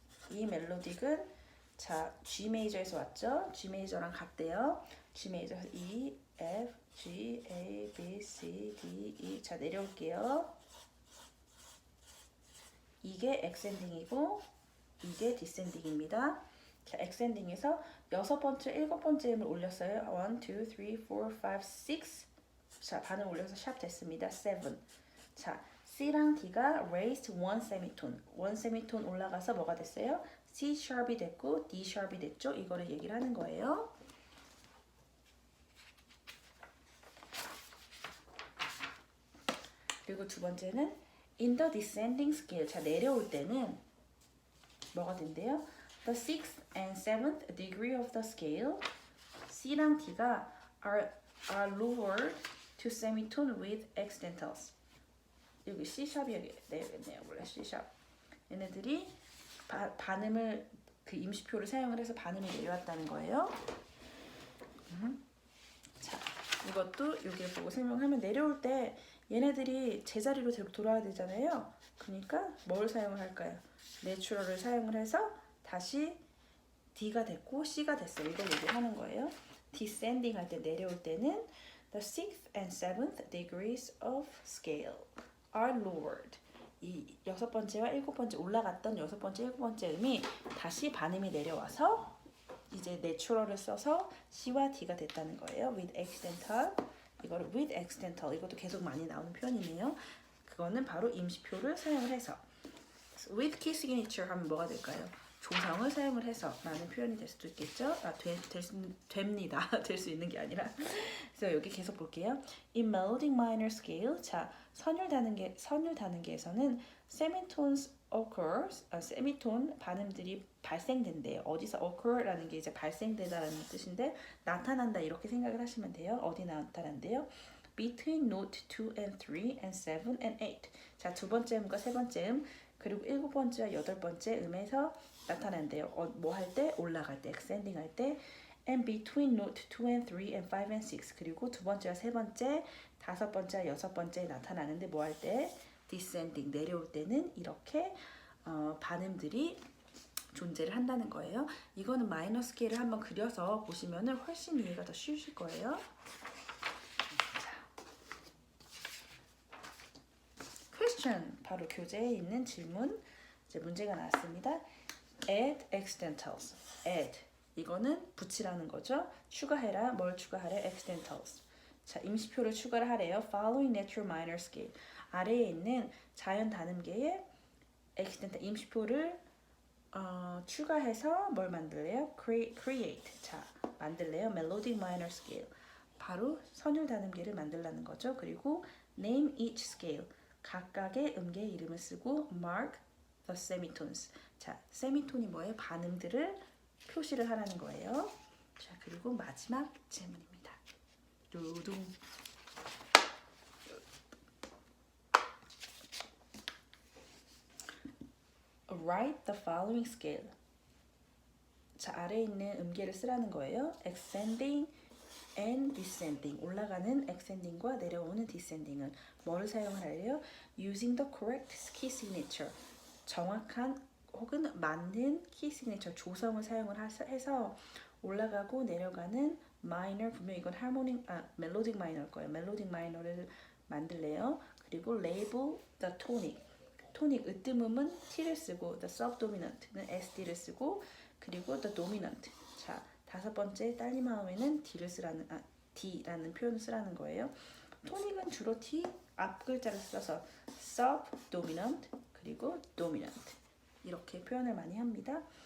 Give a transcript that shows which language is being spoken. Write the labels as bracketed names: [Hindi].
[Korean] 이 멜로딕은 자, G 메이저에서 왔죠? G 메이저랑 같대요. G 메이저에서 E, F, G, A, B, C, D, E. 자, 내려올게요. 이게 ascending이고 이게 descending입니다. 자, ascending에서 6번째, 7번째 음을 올렸어요. 1, 2, 3, 4, 5, 6. 자, 반음 올려서 샵 됐습니다. 7. 자, C랑 D가 [English] raised one semitone. one semitone [Korean] 올라가서 뭐가 됐어요? C sharp이 됐고 D sharp이 됐죠? 이거를 얘기를 하는 거예요. 그리고 두 번째는 [English] in the descending scale. [Korean] 자, 내려올 때는 뭐가 된대요? [English] The 6th and 7th degree of the scale. [Korean] C랑 D가 [English] are lowered to semitone with accidentals. [Korean] 여기 C샵이 되겠네요. 원래 C샵. 얘네들이 반음을 그 임시표를 사용을 해서 반음이 내려왔다는 거예요. 자, 이것도 여기 보고 설명하면 내려올 때 얘네들이 제자리로 돌아야 되잖아요. 그러니까 뭘 사용을 할까요? 내추럴을 사용을 해서 다시 D가 됐고 C가 됐어요. 이걸 얘기하는 거예요. [English] descending [Korean] 할 때 내려올 때는 [English] the 6th and 7th degrees of scale. are lowered. [Korean] 이 여섯 번째와 일곱 번째 올라갔던 여섯 번째, 일곱 번째 음이 다시 반음이 내려와서 이제 natural을 써서 C와 D가 됐다는 거예요. [English] with accidental. 이거를 with accidental. [Korean] 이것도 계속 많이 나오는 표현이네요. 그거는 바로 임시표를 사용을 해서 [English] with key signature [Korean] 하면 뭐가 될까요? 조성을 사용을 해서 라는 표현이 될 수도 있겠죠? 됩니다. 될 수 있는 게 아니라. 그래서 여기 계속 볼게요. [English] In melodic minor scale, [Korean] 자 선율 단계에서는 [English] semitones occurs, [Korean] 세미톤 반음들이 발생된대요. 어디서 occur라는 게 이제 발생되다라는 뜻인데 나타난다 이렇게 생각을 하시면 돼요. 어디 나타난대요? [English] Between note 2 and 3 and 7 and 8. [Korean] 자, 두 번째 음과 세 번째 음 그리고 일곱 번째와 여덟 번째 음에서 나타난대요. 뭐 할 때? 올라갈 때, ascending 할 때. [English] And between note 2 and 3 and 5 and 6. [Korean] 그리고 두 번째와 세 번째, 다섯 번째와 여섯 번째에 나타나는데 뭐 할 때? descending, 내려올 때는 이렇게 반음들이 존재를 한다는 거예요. 이거는 마이너 스케일을 한번 그려서 보시면은 훨씬 이해가 더 쉬우실 거예요. question, 바로 교재에 있는 질문, 이제 문제가 나왔습니다. [English] add accidentals. [Korean] add, 이거는 붙이라는 거죠. 추가해라, 뭘 추가하래? accidentals. 자, 임시표를 추가를 하래요. [English] following natural minor scale. [Korean] 아래에 있는 자연 단음계의 accidental 임시표를 추가해서 뭘 만들래요? [English] create. [Korean] 자, 만들래요. [English] melodic minor scale. [Korean] 바로 선율 단음계를 만들라는 거죠. [English] 그리고 name each scale. [Korean] 각각의 음계의 이름을 쓰고 [English] mark the semitones. [Korean] 자, 세미톤이 뭐예요? 반음들을 표시를 하라는 거예요. 자, 그리고 마지막 질문입니다. 두둥. [English] Write the following scale. [Korean] 자, 아래에 있는 음계를 쓰라는 거예요. [English] ascending and descending. [Korean] 올라가는 ascending과 내려오는 descending은 뭐를 사용하래요? [English] using the correct key signature. [Korean] 정확한 혹은 맞는 key signature 조성을 사용을 해서 올라가고 내려가는 minor, 분명 이건 melodic minor일 거예요. melodic minor를 만들래요. [English] 그리고 label the tonic. [Korean] 토닉 으뜸음은 T를 쓰고 the subdominant는 SD를 쓰고 그리고 [English] the dominant. [Korean] 자, 다섯 번째 딸리마음에는 D라는 표현을 쓰라는 거예요. 토닉은 주로 T 앞 글자를 써서 subdominant 그리고 dominant 이렇게 표현을 많이 합니다.